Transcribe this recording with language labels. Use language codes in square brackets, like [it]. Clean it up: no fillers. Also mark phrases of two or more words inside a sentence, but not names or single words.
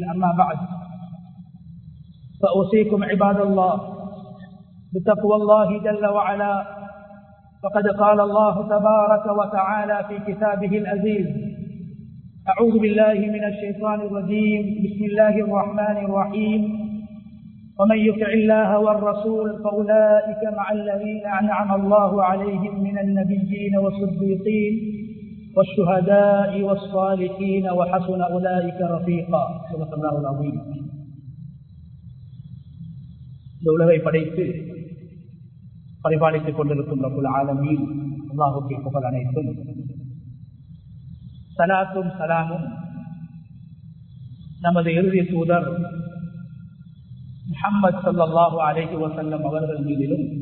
[ar] أما بعد، فأوصيكم عباد الله بتقوى الله جل وعلا، فقد قال الله تبارك وتعالى في كتابه العزيز: أعوذ بالله من الشيطان الرجيم، بسم الله الرحمن الرحيم: ومن يطع الله والرسول فأولئك مع الذين أنعم الله عليهم من النبيين والصديقين والشهداء والصالحين وحسن أولئك رفيقا. صدق الله العظيم. [ta] உலகை படைத்து பரிபாலித்துக் கொண்டிருக்கும் [ar] ربّ العالمين [ta] அல்லாஹ்வுக்கு புகழ் அனைத்தும். ஸலாத்தும் ஸலாமும் நமது இறுதி தூதர் முஹம்மது [ar] صلى الله عليه وسلم [ta] அவர்கள் மீதிலும்,